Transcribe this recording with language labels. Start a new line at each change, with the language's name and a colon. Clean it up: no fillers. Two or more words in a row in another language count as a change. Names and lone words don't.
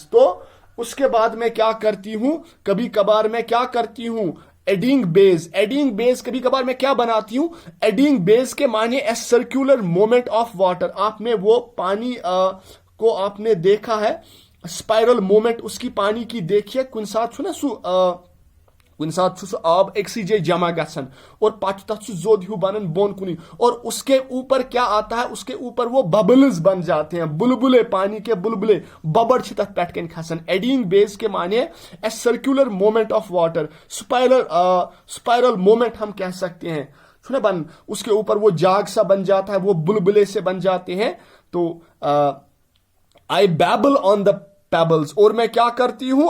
Hindi: तो उसके बाद मैं क्या करती हूं? कभी कभार मैं क्या करती हूं?
English: eddying bays, eddying bays
Hindi: कभी कभार मैं क्या बनाती हूं?
English: eddying bays
Hindi: के माने
English: a circular moment of water.
Hindi: आपने वो पानी को आपने देखा है,
English: spiral moment
Hindi: उसकी पानी की देखिए।
Kashmiri: कुन साथ छु ना सु कुन साथ छु आब एक्सी जे जमा गसन और पत तथ छु जोद हु बनन बोन कुनी,
Hindi: और उसके ऊपर क्या आता है? उसके ऊपर वो बबल्स बन जाते हैं, बुलबुले, पानी के बुलबुले,
Kashmiri: बबड़ छ तथ पेट कन खसन।
English: eddying bays
Hindi: के माने
English: a circular moment of water, spiral moment
Hindi: हम कह सकते हैं। सुने बन, उसके ऊपर वो जाग सा बन जाता है, वो बुलबुले से बन जाते हैं।
English: तो I babble on the pebbles,
Hindi: और मैं क्या करती हूं?